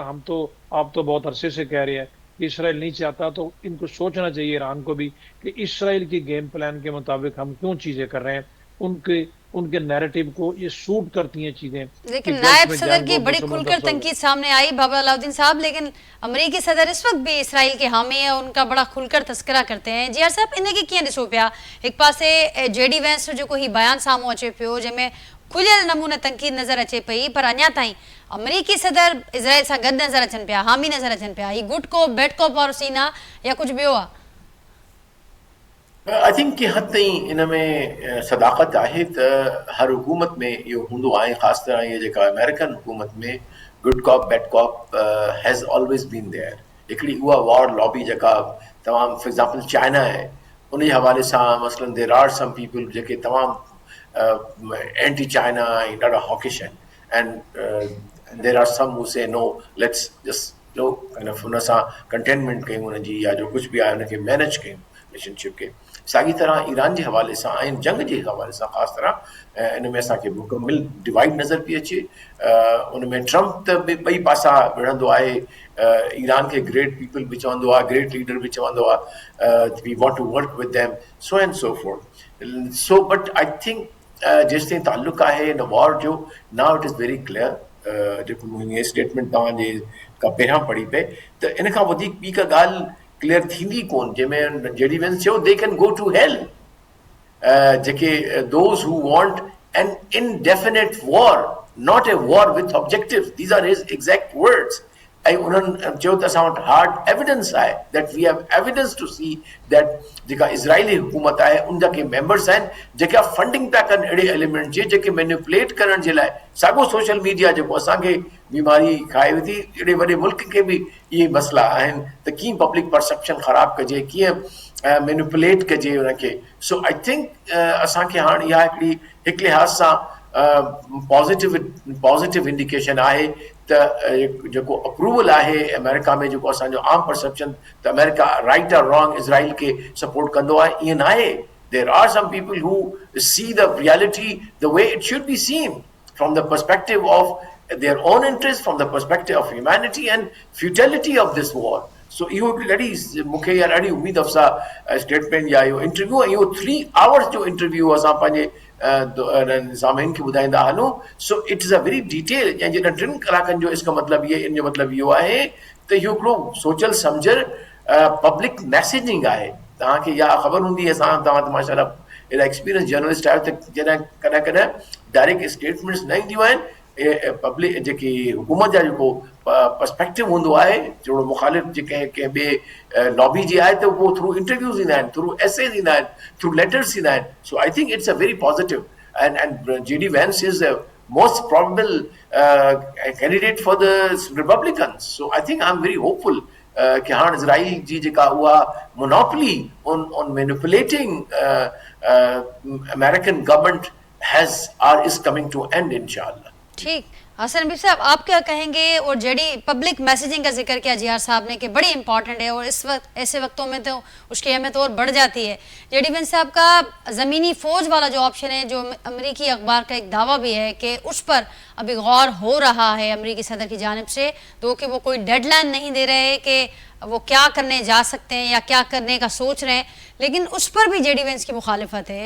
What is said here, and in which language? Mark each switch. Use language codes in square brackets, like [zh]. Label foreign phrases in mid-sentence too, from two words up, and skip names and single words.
[ur] آپ تو بہت عرصے سے کہہ رہے ہیں کہ اسرائیل نہیں چاہتا، تو ان کو سوچنا چاہیے ایران کو بھی کہ اسرائیل کی [en] game plan [ur] کے مطابق ہم کیوں چیزیں کر رہے ہیں. ان کے نیریٹو کو یہ سوٹ کرتی ہیں چیزیں. لیکن نائب صدر کی بڑی کھل کر تنقید سامنے آئی بابر علاؤالدین صاحب، لیکن امریکی صدر اس وقت بھی اسرائیل کے حامی ہے، ان کا بڑا کھل کر تذکرہ کرتے ہیں. [sd] जी साहब, इनके कीअं ॾिसो पिया, एक पासे JD वैंस जो ही बयान साम्हूं अचे पियो, जंहिंमें खुलियल नमूने तनकीद नज़र अचे पई, पर अञा ताईं अमरीकी सदर इज़राइल सां गॾु नज़र अचनि पिया, हामी नज़र अचनि पिया। ही [en] good cop bad cop [sd] वारो सीन आहे या कुझु ॿियो आहे? [en] I think [sd] कि हद ताईं इन में सदाकत आहे त हर हुकूमत में इहो हूंदो आहे, ख़ासि तरह ये जेका अमेरिकन हुकूमत में [en] good cop bad cop has always been there. [sd] हिकिड़ी उहा [en] war lobby [sd] जेका तमामु, [en] for example [sd] चाइना आहे, उन जे हवाले सां मसलन [en] there are some people [sd] जेके तमामु एंटी चाइना ऐं ॾाढा हॉकिश आहिनि, [en] and there are some who say no let's just low kind of [sd] हुन सां कंटेनमेंट कयूं हुनजी, या जो कुझु बि आहे हुनखे मैनेज कयूं रिलेशनशिप के। साॻी तरह [ur] ایران کے حوالے سے جنگ کے حوالے سے [sd] ख़ास तरह इन में असांखे मुकम्मल डिवाइड नज़र पई अचे। उन में ट्रम्प त ॿई पासा विढ़ंदो आहे, ईरान के [en] great people [sd] भी चवंदो आहे, [en] great leader [sd] भी चवंदो आहे [en] we want to work with them, so and so forth. so but I think [sd] जेसि ताईं ताल्लुक़ आहे इन वॉर जो, [en] now it is very clear, [sd] जेको मुंहिंजी स्टेटमेंट तव्हांजे खां पहिरियां पढ़ी पे, त इन खां वधीक ॿी का ॻाल्हि क्लियर थींदी कोन, जंहिंमें JD वैंस चयो [en] they can go to hell, जेके those who want an indefinite war, not a war with objective, these are his exact words. [sd] ऐं उन्हनि चयो त असां वटि [en] hard evidence [sd] आहे, [en] that we have evidence to see that [sd] जेका इज़राइली हुकूमत आहे उन जा के मेंबर्स आहिनि जेका फंडिंग पिया कनि अहिड़े एलिमेंट जे, जेके मैनिपुलेट करण जे लाइ साॻियो [en] social media [sd] जेको असांखे बीमारी खाए विधी, एॾे वॾे मुल्क के भी इहे मसला आहिनि त कीअं [en] public perception [sd] ख़राब कजे, कीअं मैनिपुलेट कजे उनखे। [en] so I think [sd] असांखे हाणे इहा हिकु लिहाज़ सां [en] positive indication [sd] आहे त जेको अप्रूवल आहे अमेरिका में, जेको असांजो आम परसेप्शन त अमेरिका राइट और रॉन्ग इज़राइल के सपोर्ट कंदो आहे, ईअं न आहे। [en] there are some people who see the reality the way it should be seen from the perspective of their own interest, from the perspective of humanity and futility of this war. [sd] So इहो ॾाढी मूंखे इहा ॾाढी उम्मीद अफ़सा स्टेटमेंट या इहो इंटरव्यू, इहो 3 आवर्स जो इंटरव्यू असां पंहिंजे सामिन खे ॿुधाईंदा हलूं। [en] so it is a very detail, [sd] ऐं जॾहिं 3 कलाकनि जो इसका मतिलबु इन जो मतिलबु इहो आहे त इहो हिकिड़ो सोचल सम्झल [en] public messaging [sd] आहे। तव्हांखे इहा ख़बर हूंदी, तव्हां त माशाल्लाह एॾा [en] experience journalist [sd] आहियो, त जॾहिं कॾहिं कॾहिं [en] direct statements [sd] न ईंदियूं आहिनि, पब्लिक जेकी हुकूमत जा जेको पर्सपेक्टिव हूंदो आहे जहिड़ो मुख़ालिफ़ जेके कंहिं ॿिए लॉबी जी आहे त उहो [en] through interviews [sd] ईंदा आहिनि, [en] through essays [sd] ईंदा आहिनि, [en] through letters [sd] ईंदा आहिनि. [en] so I think it's a very positive and JD Vance is the most probable candidate for the Republicans. So I think I'm very hopeful [sd] कि हाँ इज़राइल जी जेका उहा [en] monopoly on manipulating American government is coming to end inshallah. [ur] ٹھیک، حسن نبی صاحب آپ کیا کہیں گے؟ اور جے ڈی [en] public messaging [ur] کا ذکر کیا ضیار صاحب نے کہ بڑی امپورٹنٹ ہے اور اس وقت ایسے وقتوں میں تو اس کی اہمیت اور بڑھ جاتی ہے. جے ڈی وینس صاحب کا زمینی فوج والا جو آپشن ہے، جو امریکی اخبار کا ایک دعویٰ بھی ہے کہ اس پر ابھی غور ہو رہا ہے امریکی صدر کی جانب سے، تو کہ وہ کوئی ڈیڈلائن نہیں دے رہے کہ وہ کیا کرنے جا سکتے ہیں یا کیا کرنے کا سوچ رہے ہیں، لیکن اس پر بھی جے ڈی وینس کی مخالفت ہے.